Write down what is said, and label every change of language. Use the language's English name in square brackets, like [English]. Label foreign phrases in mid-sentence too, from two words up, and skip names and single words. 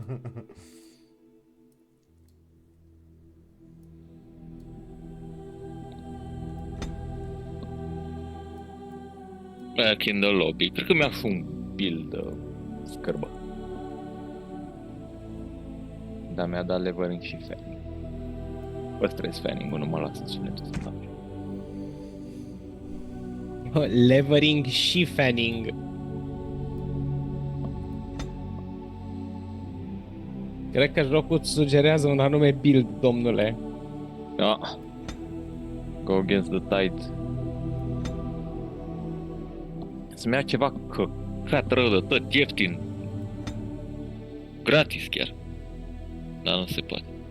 [English] Back in the lobby. [Romanian] Cred că mi-a făcut un build scârbă. Dar mi-a dat levering și fanning. Păstrez fanning-ul, nu mă lasă sunetul să dau. Levering și fanning. Cred că jocul îți sugerează un anume build, domnule. Da. [English] Go against the tide. [Romanian] Să-mi ia ceva căcat rău de tot, ieftin. Gratis chiar. Dar nu se poate.